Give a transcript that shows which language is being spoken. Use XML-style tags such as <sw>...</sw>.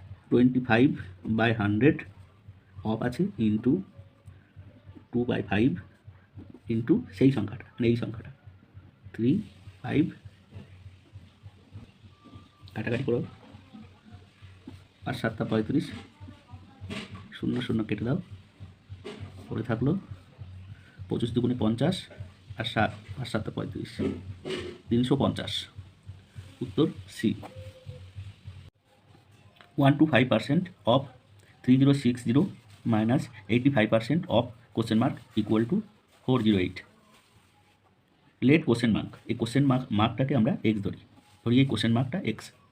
<bn>25/100 of আছে into 2/5 into সেই সংখ্যাটা, মানে এই সংখ্যাটা 3/5, কাটাকাটি করো, 5×7 = 35, 0 0 কেটে দাও, পরে থাকলো 25 × 2 = 50, আর 7 5×7 = 35, 350। উত্তর C.</bn> <en>125% of 3060 minus 85% of question mark equal to 408. Let question mark,</en> <bn>এই কোশ্চেন মার্কটাকে আমরা এক্স ধরি, এই কোশ্চেন মার্কটা এক্স।</bn>